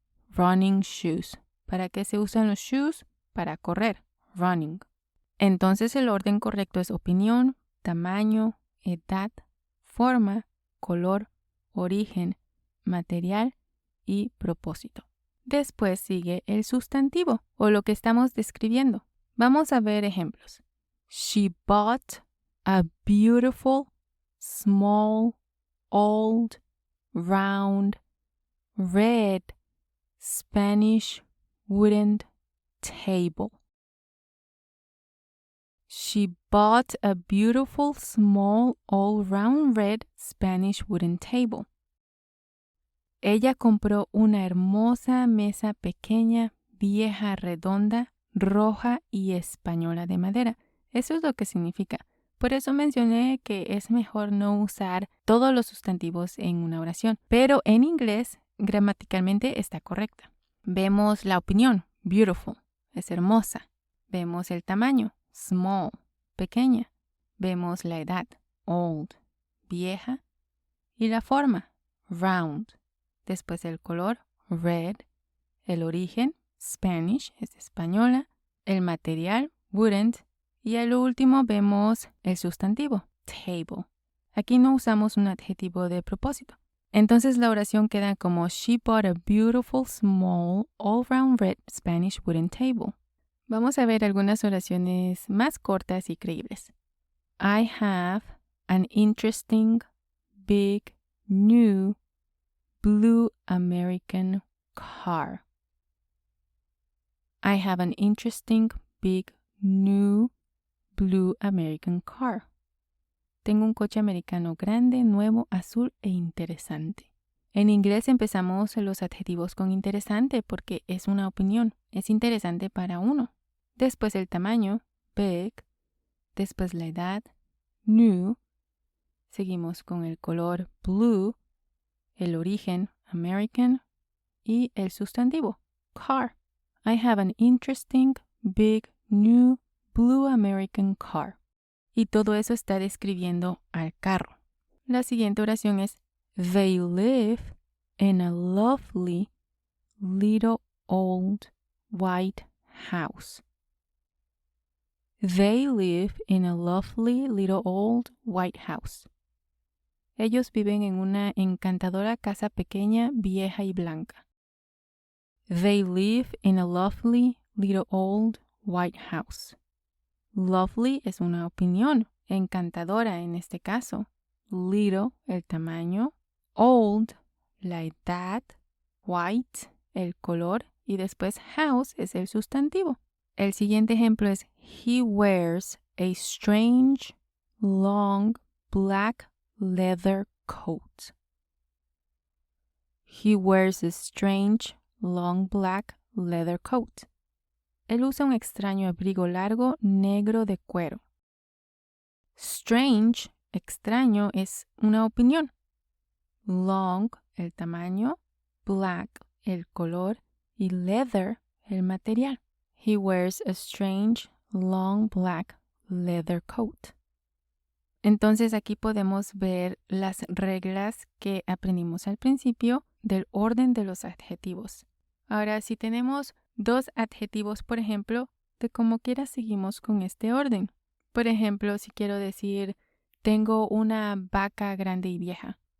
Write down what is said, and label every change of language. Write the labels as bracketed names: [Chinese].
[English] Running shoes. [Spanish] ¿Para qué se usan los shoes? Para correr. Running. Entonces el orden correcto es opinión, tamaño, edad, forma, color, origen, material y propósito. Después sigue el sustantivo o lo que estamos describiendo. Vamos a ver ejemplos. [English] She bought a beautiful, small, old, round, red, Spanish wooden table. She bought a beautiful, small, old, round, red, Spanish wooden table. [Spanish] Ella compró una hermosa mesa pequeña, vieja, redonda, roja y española de madera. Eso es lo que significa. Por eso mencioné que es mejor no usar todos los sustantivos en una oración, pero en inglés gramaticalmente está correcta. Vemos la opinión, beautiful, es hermosa. Vemos el tamaño, small, pequeña. Vemos la edad, old, vieja. Y la forma, round. Después el color, red. El origen, Spanish, es española. El material, wooden. Y al último vemos el sustantivo, table. Aquí no usamos un adjetivo de propósito. Entonces la oración queda como [English] She bought a beautiful, small, all-round red Spanish wooden table. [Spanish] Vamos a ver algunas oraciones más cortas y creíbles. [English] I have an interesting, big, new, blue American car. I have an interesting, big, new, blue American car. [Spanish] Tengo un coche americano grande, nuevo, azul e interesante. En inglés empezamos los adjetivos con interesante porque es una opinión, es interesante para uno. Después el tamaño, big. Después la edad, new. Seguimos con el color, blue. El origen, American. Y el sustantivo, car. [English] I have an interesting, big, new, blue American car. [Spanish] Y todo eso está describiendo al carro. La siguiente oración es [English] They live in a lovely little old white house. They live in a lovely little old white house. [Spanish] Ellos viven en una encantadora casa pequeña, vieja y blanca. [English] They live in a lovely little old white house. [Spanish] Lovely es una opinión, encantadora en este caso. Little, el tamaño. Old, la edad. White, el color. Y después house es el sustantivo. El siguiente ejemplo es [English] He wears a strange, long, black leather coat. He wears a strange, long, black leather coat. [Spanish] Él usa un extraño abrigo largo negro de cuero. Strange, extraño, es una opinión. Long, el tamaño. Black, el color. Y leather, el material. [English] He wears a strange, long, black leather coat. [Spanish] Entonces aquí podemos ver las reglas que aprendimos al principio del orden de los adjetivos. Ahora, si tenemos dos adjetivos, por ejemplo, de como quiera seguimos con este orden. Por ejemplo, si quiero decir, tengo una vaca grande y vieja.